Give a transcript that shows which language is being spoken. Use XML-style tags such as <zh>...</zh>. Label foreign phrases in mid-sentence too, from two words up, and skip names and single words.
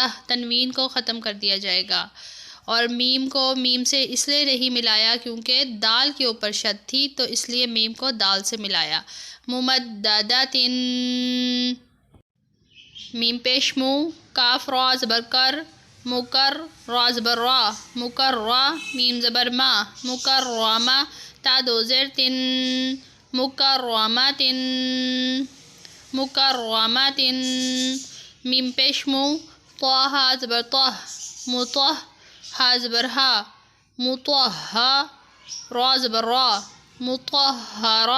<ur>تنوین کو ختم کر دیا جائے گا، اور میم کو میم سے اس لیے نہیں ملایا کیونکہ دال کے اوپر شد تھی، تو اس لیے میم کو دال سے ملایا۔ مومداداتن۔ میم پیش مو، کاف را زبر کر، مکر، را زبر را، مکرہ۔ میم زبر ما، مکرمہ۔ تا دو زیر تن، مکرمتن، مکرمتن۔ میم پیش مو، طا ہا زبر طہ، مطہ، ہا زبر ہا، مطہہ۔ را زبر را، مطہرہ۔</ur>